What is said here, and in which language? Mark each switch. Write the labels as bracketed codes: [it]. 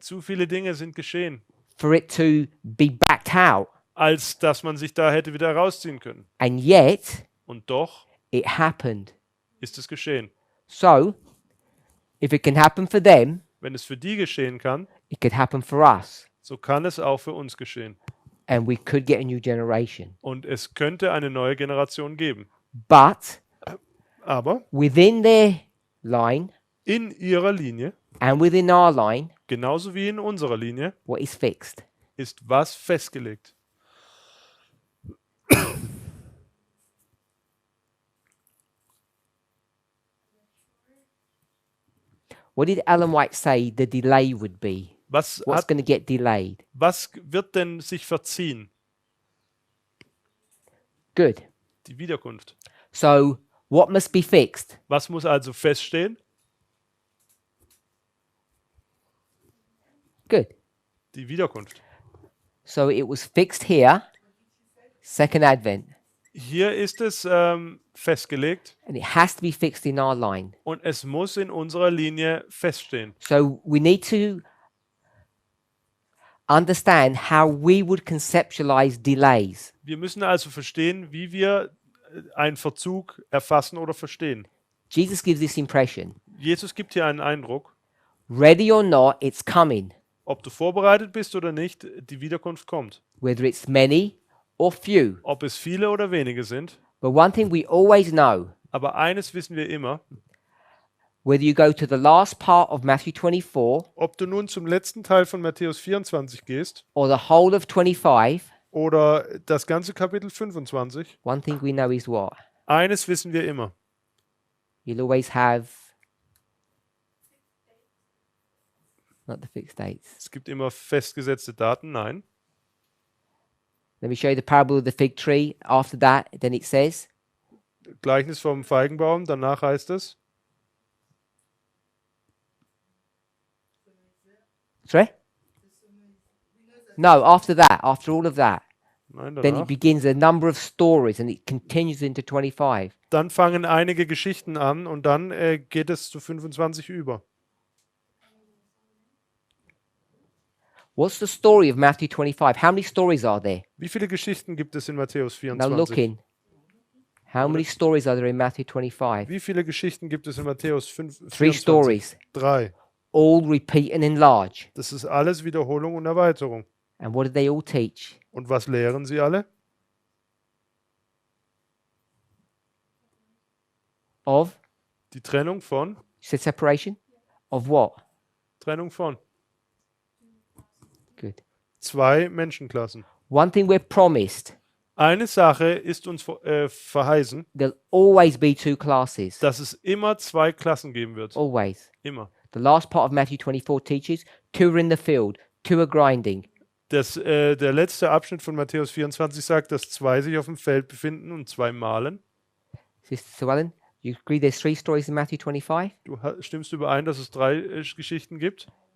[de] Zu viele Dinge sind geschehen, [en] for it to be backed out. [de] als dass man sich da hätte wieder rausziehen können. [en] And yet, [de] Und doch [en] it happened. [de] ist es geschehen. [en] So, if it can happen for them, [de] Wenn es für die geschehen kann, [en] it could happen for us. [de] so kann es auch für uns geschehen. [en] And we could get a new generation. [de] Und es könnte eine neue Generation geben. [en] But [de] Aber [en] within their line [de] in ihrer Linie, [en] and within our line, [de] genauso wie in unserer Linie, [en] what is fixed? [de] ist was festgelegt. [en] What did Ellen White say the delay would be? [de] Was [en] What's going to get delayed? [de] wird denn sich verziehen? [en] Good. [de] Die Wiederkunft. [en] So, What must be fixed? [de] Was muss also feststehen? [en] Good. [de] Die Wiederkunft. [en] So it was fixed here, second advent, [de] Hier ist es festgelegt [en] and it has to be fixed in our line. [de] und es muss in unserer Linie feststehen. [en] So we need to understand how we would conceptualize delays. [de] Wir müssen also verstehen, wie wir einen Verzug erfassen oder verstehen. [en] Jesus gives this impression. [de] Jesus gibt hier einen Eindruck, [en] Ready or not, it's coming. [de] ob du vorbereitet bist oder nicht, die Wiederkunft kommt. [en] Whether it's many or few. [de] Ob es viele oder wenige sind. [en] But one thing we always know, [de] Aber eines wissen wir immer, [en] whether you go to the last part of Matthew 24 [de] ob du nun zum letzten Teil von Matthäus 24 gehst [en] or the whole of 25, [de] oder das ganze Kapitel 25, [en] one thing we know is what? [de] eines wissen wir immer. [en] You'll always have not the fixed dates. [de] Es gibt immer festgesetzte Daten, nein. [en] Let me show you the parable of the fig tree. After that, then it says, [de] Gleichnis vom Feigenbaum, danach heißt es, [en] sorry? No, after that, after all of that, [de] nein, [en] then it [de] danach. [en] begins a number of stories and it continues into 25. [de] Dann fangen einige Geschichten an und dann geht es zu 25 über. [en] What's the story of Matthew 25? How many stories are there? [de] Wie viele Geschichten gibt es in Matthäus [en] Now [de] 24? [en] look in. How many stories are there in Matthew 25? [de] Wie viele Geschichten gibt es in Matthäus 5, 3 24? [en] stories, 3. all repeat and enlarge. [de] Das ist alles Wiederholung und Erweiterung. [en] And what do they all teach? [de] Und was lehren sie alle? [en] Of, [de] Die Trennung von? [en] you said separation? Of what? [de] Trennung von. [en] Good. [de] 2 Menschenklassen. [en] One thing we're promised, [de] Eine Sache ist uns verheißen, [en] there'll always be 2 classes. [de] dass es immer 2 Klassen geben wird. [en] Always. [de] Immer. [en] The last part of Matthew 24 teaches 2 are in the field, 2 are grinding. [de] Der letzte Abschnitt von Matthäus 24 sagt, dass 2 sich auf dem Feld befinden und 2 mahlen. [en] Sister Suellen, you agree there's 3 stories in Matthew 25? [de] Stimmst du überein, dass es 3 Geschichten gibt?